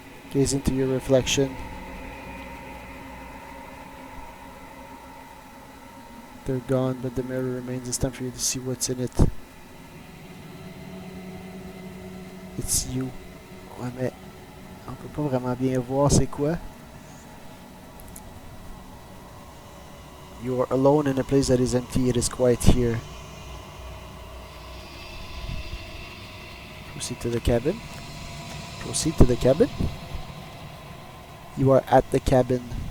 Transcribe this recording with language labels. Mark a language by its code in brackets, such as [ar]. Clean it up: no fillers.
[en] Gaze into your reflection. They're gone, but the mirror remains. It's time for you to see what's in it. It's you. [fr] Ouais, mais on peut pas vraiment bien voir c'est quoi. [en] You are alone in a place that is empty. It is quiet here. Proceed to the cabin. Proceed to the cabin. You are at the cabin.